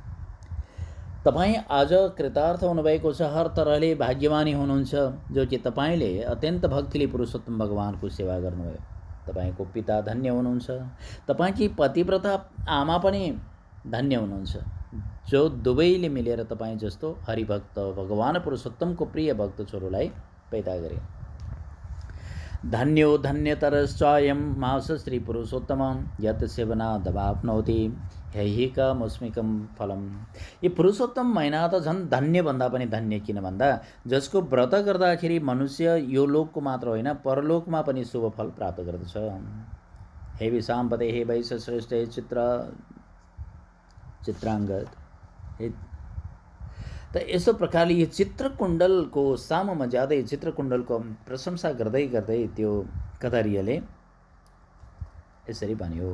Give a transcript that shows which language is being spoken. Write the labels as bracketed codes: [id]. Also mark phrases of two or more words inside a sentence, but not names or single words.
[ne] तपाईँ आज कृतार्थ हुनुभएको छ, हर तरहले भाग्यमानी हुनुहुन्छ जो कि तपाईँले अत्यन्त भक्तिले पुरुषोत्तम भगवानको सेवा गर्नुभयो। तपाईँको पिता धन्य हुनुहुन्छ, तपाईँकी पतिव्रता आमा पनि धन्य हुनुहुन्छ, जो दुवैले मिलेर तपाईँ जस्तो हरिभक्त भगवान पुरुषोत्तमको प्रिय भक्त छोरोलाई पैदा गरे। [sa] धन्यो धन्यतरश्चायं मास श्री पुरुषोत्तम यत् सेवना दवाप्नोति हैहिकमुस्मिकं फलम। [ne] यो पुरुषोत्तम महिना त झन् धन्य भन्दा पनि धन्य, किन भन्दा जसको व्रत गर्दाखेरि मनुष्य यो लोकको मात्र होइन परलोकमा पनि शुभ फल प्राप्त गर्दछ। हे विशाम्पते, हे वैश्य श्रेष्ठ, हे चित्राङ्गद, त यस्तो प्रकारले यो चित्रकुण्डलको सामुमा जाँदै चित्रकुण्डलको प्रशंसा गर्दै गर्दै त्यो कदरीले यसरी भन्यो।